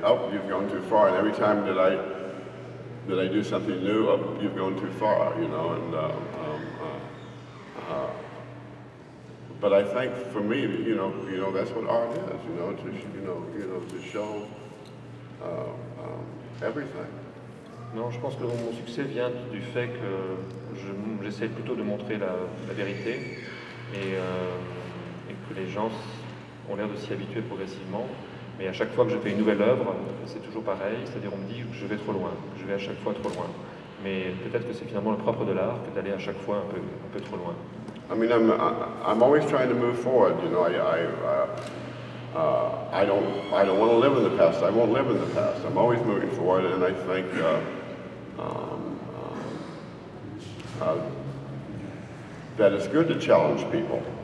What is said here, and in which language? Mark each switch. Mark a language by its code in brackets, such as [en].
[en] Oh, you've gone too far, and every time that I do something new, oh, you've gone too far, you know, but I think for me, you know, that's what art is, you know, to show everything. [fr] Non, je pense que mon succès vient du fait que j'essaie plutôt de montrer la vérité et que les gens ont l'air de s'y habituer progressivement. Mais à chaque fois que je fais une nouvelle œuvre, c'est toujours pareil, c'est-à-dire on me dit que je vais trop loin, que je vais à chaque fois trop loin. Mais peut-être que c'est finalement le propre de l'art que d'aller à chaque fois un peu trop loin. [en] I mean, I'm always trying to move forward, you know. I don't want to live in the past. I won't live in the past. I'm always moving forward, and I think that it's good to challenge people.